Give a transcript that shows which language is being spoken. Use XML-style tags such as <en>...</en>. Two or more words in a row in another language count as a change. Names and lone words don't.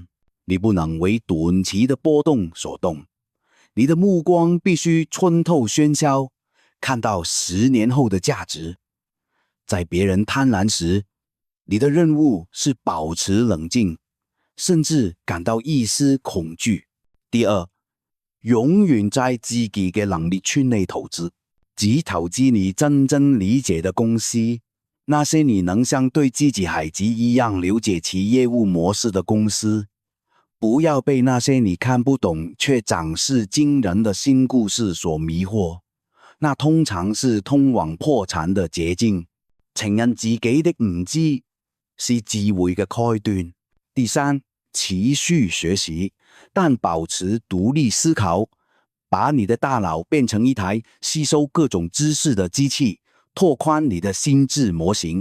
<zh>你不能為短期的波動所動，你的目光必須穿透喧囂，看到10年後的價值。在別人貪婪時，你的任務是保持冷靜，甚至感到一絲恐懼。第二，永遠在自己嘅能力圈內投資，只投資你真正理解的公司，那些你能像對自己孩子一樣了解其業務模式的公司。不要被那些你看不懂卻漲勢驚人的新故事所迷惑，那通常是通往破產的捷徑。承認自己的唔知是智慧嘅開端。第三，持續學習，但保持獨立思考，把你的大腦變成一台吸收各種知識的機器，拓寬你的心智模型。</zh>